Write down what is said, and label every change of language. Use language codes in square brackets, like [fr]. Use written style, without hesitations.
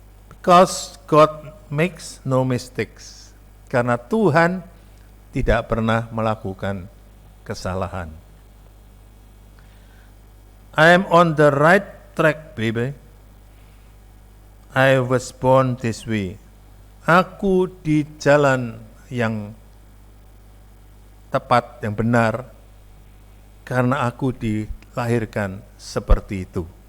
[en] Because God makes no mistakes. [id] Karena Tuhan tidak pernah melakukan kesalahan. [en] I am on the right track, baby. I was born this way. [id] Aku di jalan yang tepat, yang benar, karena aku dilahirkan seperti itu.